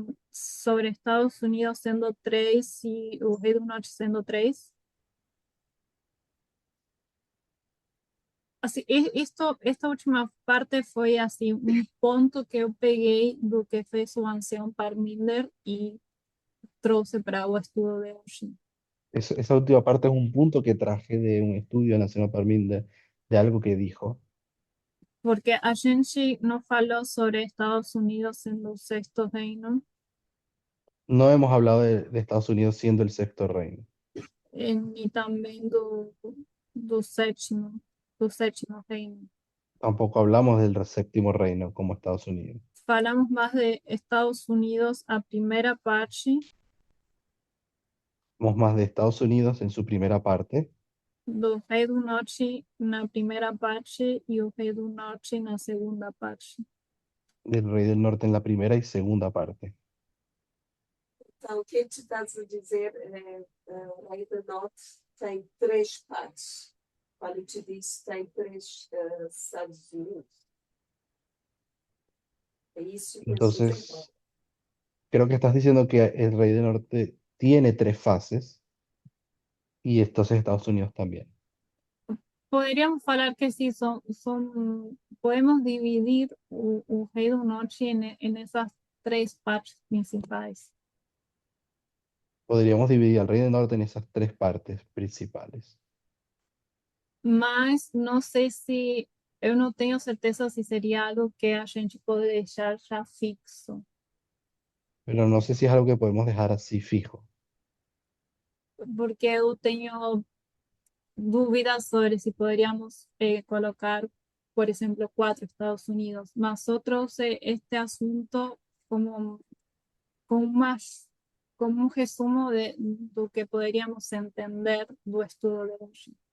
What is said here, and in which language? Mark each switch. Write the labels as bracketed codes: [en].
[pt] sobre Estados Unidos sendo três e o Rei do Norte sendo três. Assim, esta última parte foi assim um ponto que eu peguei do que fez o ancião Parminder e trouxe para o estudo de hoje. [es] Esa última parte es un punto que traje de un estudio nacional Parminder, de algo que dijo. [pt] Porque a gente não falou sobre Estados Unidos sendo o sexto reino, [es] No hemos hablado de Estados Unidos siendo el sexto reino. [pt] e também do sétimo reino. [es] Tampoco hablamos del séptimo reino como Estados Unidos. [pt] Falamos mais de Estados Unidos, a primeira parte, [es] Hablamos más de Estados Unidos en su primera parte, [pt] do Rei do Norte na primeira parte e o Rei do Norte na segunda parte. [es] del rey del norte en la primera y segunda parte. [pt] Então, o que tu estás a dizer o Rei do Norte tem três partes. Quando tu disse tem três Estados Unidos. É isso que eu estou dizendo. [es] Entonces, creo que estás diciendo que el rey del norte tiene tres fases y entonces Estados Unidos también. [pt] Poderíamos falar que sim, podemos dividir o Rei do Norte em essas três partes principais. [es] Podríamos dividir al rey del norte en esas tres partes principales. [pt] Mas não sei se, eu não tenho certeza se seria algo que a gente pode deixar já fixo. [es] Pero no sé si es algo que podemos dejar así fijo. [pt] Porque eu tenho dúvidas sobre si [es] podríamos colocar, por ejemplo, 4 Estados Unidos, más otros este asunto como, como un resumo de lo que podríamos entender [pt] do estudo de hoje.